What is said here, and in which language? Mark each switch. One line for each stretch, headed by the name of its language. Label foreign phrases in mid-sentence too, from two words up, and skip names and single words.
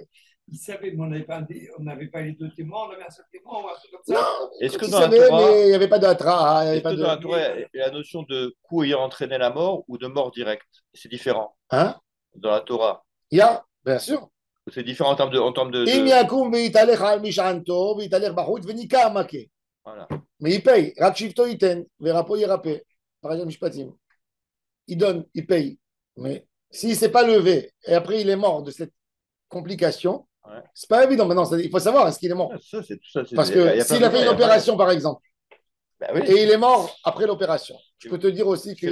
French: Il savait, mais on n'avait pas les deux témoins, on avait un seul témoin ou un truc comme ça. Non, Est-ce que il dans la savait, Torah, mais il n'y avait pas d'atra. Il y avait est-ce pas que de... dans la Torah, il y a la notion de coup ayant entraîné la mort ou de mort directe? C'est différent Hein? dans la Torah. Il y a, bien sûr. C'est différent en termes de-
Hebrew: אם יקום ויתהלך על משענתו ויתהלך בחוץ וניקה המכה.
French: Voilà. Mais il paye.
Hebrew: רק שבטו ייתן ורפו ירפא. פרשת משפטים.
French: Il donne, il paye. Mais s'il ne s'est pas levé et après il est mort de cette complication, Ouais. c'est pas évident. Maintenant, il faut savoir est-ce qu'il est mort. Ça, c'est tout ça. Parce il y a que plein s'il de- a fait il y une a plein de- opération, par exemple, Bah oui. et il est mort après l'opération, je peux te dire aussi qu'il y a